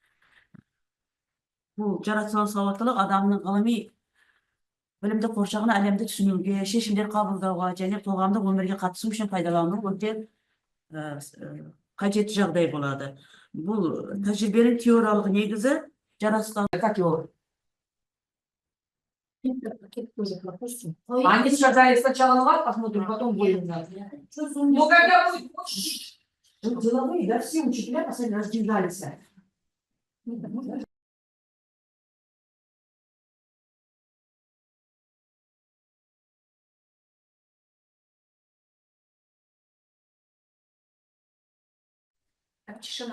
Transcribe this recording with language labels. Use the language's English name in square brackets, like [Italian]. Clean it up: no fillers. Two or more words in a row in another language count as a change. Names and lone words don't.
[Kazakh] Бұл жаратылыстану сауаттылық адамның ғылыми білімді қоршаған әлемді түсінуге, шешімдер қабылдауға және қоғамдық өмірге қатысу үшін пайдалану өте қажетті жағдай болады. Бұл тәжірибенің теориялық негізі жаратылыстану. [Russian] Как его? Они сказали сначала на вас посмотрим, потом будем знать. Ну когда будет? Деловые, да, все учителя последний раз дождались. Так, тишина.